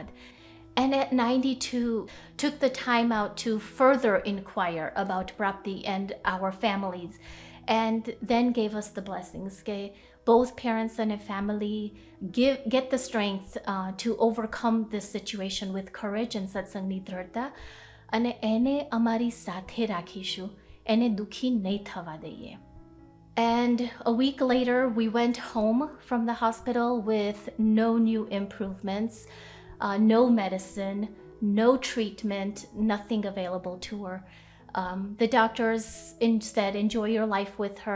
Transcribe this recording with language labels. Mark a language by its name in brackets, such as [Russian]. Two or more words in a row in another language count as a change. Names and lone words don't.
[English] And at 92, took the time out to further inquire about Prapti and our families, and then gave us the blessings. Both parents and a family get the strength to overcome this situation with courage and satsangni dृढ़ता. [Gujarati] અને એને અમારી સાથે રાખીશું, એને દુખી નહીં થવા દઈએ. [English] And a week later, we went home from the hospital with no new improvements, no medicine, no treatment, nothing available to her. The doctors said, enjoy your life with her.